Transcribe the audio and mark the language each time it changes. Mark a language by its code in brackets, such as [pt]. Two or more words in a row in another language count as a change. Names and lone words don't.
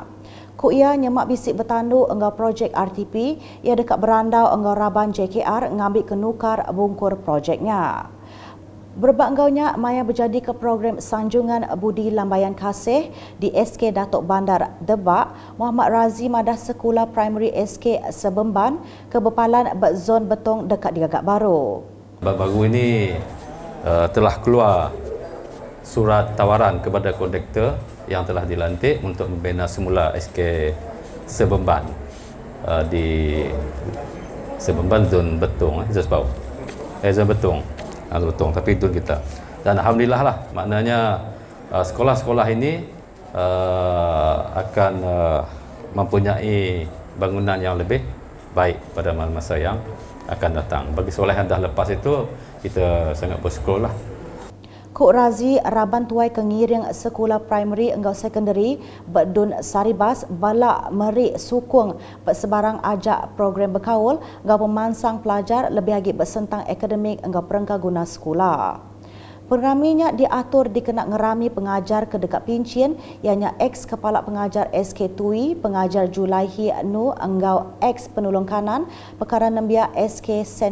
[iba] Ku ia nyemak bisik bertandu enggau projek RTP, ia dekat berandau enggau Raban JKR ngambil kenukar bungkur projeknya. Berbak enggaunya, Maya berjadi ke program Sanjungan Budi Lambayan Kasih di SK Datuk Bandar Debak, Muhammad Razi madah sekolah primary SK Sebemban ke bepalan berzon betong dekat digagak baru. [ms] Baru ini telah keluar surat tawaran kepada konduktor yang telah dilantik untuk membina semula SK Sebemban di Sebemban zon Betong, zon Betong, tapi zon kita. Dan alhamdulillah lah, maknanya sekolah-sekolah ini akan mempunyai bangunan yang lebih baik pada masa yang akan datang. Bagi sekolah yang dah lepas itu, kita sangat bersyukur lah. [iba] Kok Razi Raban tuai kengiring sekolah primary enggau secondary Bedun Saribas balak merik sukung sebarang ajak program berkaul enggau pemansang pelajar lebih lagi bersentang akademik enggau perengka guna sekolah. Pengraminya diatur dikenak ngerami pengajar ke dekat Pincin ianya ex kepala pengajar SK Tui, pengajar Julaihi Nu enggau ex penolong kanan perkara nembia SK St.